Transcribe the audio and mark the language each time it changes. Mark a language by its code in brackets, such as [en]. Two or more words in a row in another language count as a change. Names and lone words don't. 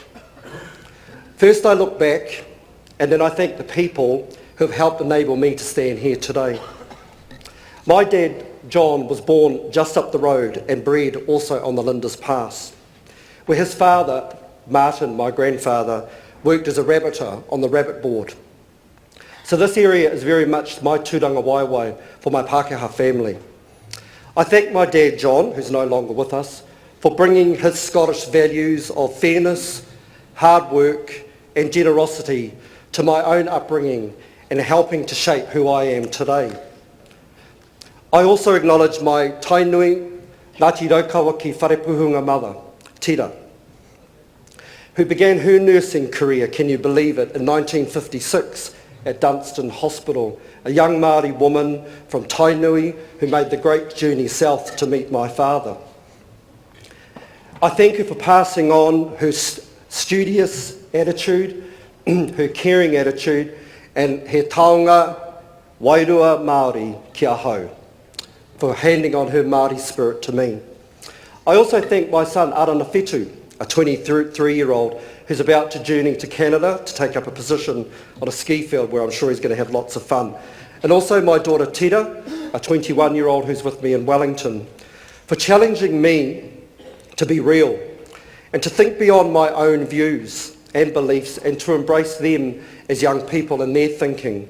[en] First I look back, and then I thank the people who have helped enable me to stand here today. My dad, John, was born just up the road and bred also on the Linders Pass, where his father, Martin, my grandfather, worked as a rabbiter on the rabbit board. So this area is very much my [mi] tūranga waiwai [en] for my Pākehā family. I thank my dad, John, who's no longer with us, for bringing his Scottish values of fairness, hard work and generosity to my own upbringing and helping to shape who I am today. I also acknowledge my tainui, Ngāti Raukawa ki wharepuhunga mother, Tira, who began her nursing career, can you believe it, in 1956 at Dunstan Hospital, a young Māori woman from Tainui who made the great journey south to meet my father. I thank her for passing on her studious attitude, her caring attitude, and [mi] he taonga wairua Māori kia hau, [en] for handing on her Māori spirit to me. I also thank my son Arana Whetu, a 23-year-old who's about to journey to Canada to take up a position on a ski field where I'm sure he's going to have lots of fun. And also my daughter Tira, a 21-year-old who's with me in Wellington, for challenging me to be real and to think beyond my own views and beliefs and to embrace them as young people and their thinking.